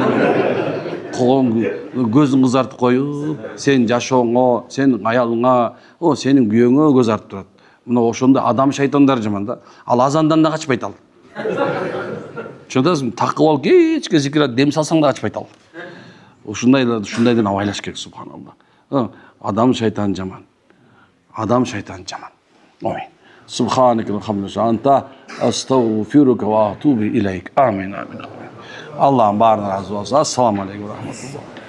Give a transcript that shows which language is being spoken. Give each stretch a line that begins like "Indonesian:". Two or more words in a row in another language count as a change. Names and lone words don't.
Kyrgyz: Көзүн кызартып коюп, сен жашооңо, сенин аялыңа, сенин күйөөңө көз артып турат. Мына ошондой адам шайтандар жаман да. Ал азандан да качпайт ал. Чөдөсүң, такып алып кечке зикират дем салсаң да качпайт ал. Ушундайдан абайлаш керек, субханалла. Адам шайтан жаман. Адам шайтан жаман. Амин.
Arabic: سبحانك والحمد لله أنت أستغفرك وأتوب إليك.
Kyrgyz: Амин. Аллахым баарынан разы болсун.
Arabic: السلام عليكم ورحمة الله.